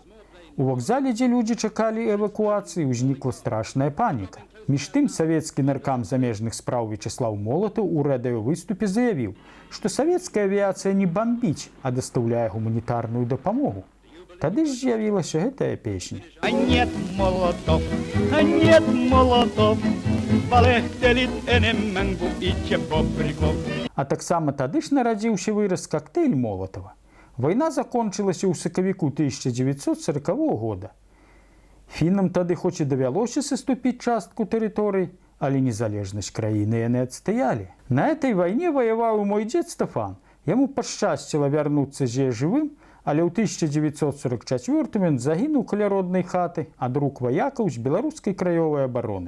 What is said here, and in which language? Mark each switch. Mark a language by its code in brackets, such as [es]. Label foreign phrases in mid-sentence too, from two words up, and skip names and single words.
[be] У вакзале, дзе людзі чакалі эвакуацыі, узнікла страшная паніка. Між тым, савецкі наркам замежных спраў Вячеслав Молатаў у радыёвыступе заявіў, што савецкая авіяцыя не бамбіць, а дастаўляе гуманітарную дапамогу. Тады ж з'явілася гэтая песня. [ru] А нет молотов, нет молотов, полегче [fi] enemmän kuin itse [ru] Bobrikov. [be] А таксама тады ж нарадзіўся выраз коктейль Молотова. Вайна закончылася ў сакавіку 1940 года. Фіннам тады хоць і давялося саступіць частку тэрыторый, але незалежнасць краіны яны адстаялі. [ru] На этой [be] вайне ваяваў і мой дзед Стефан. Яму пашчасціла вярнуцца з жывым, але ў 1944 ён загінуў каля роднай хаты ад рук ваякаў з беларускай краёвай абароны.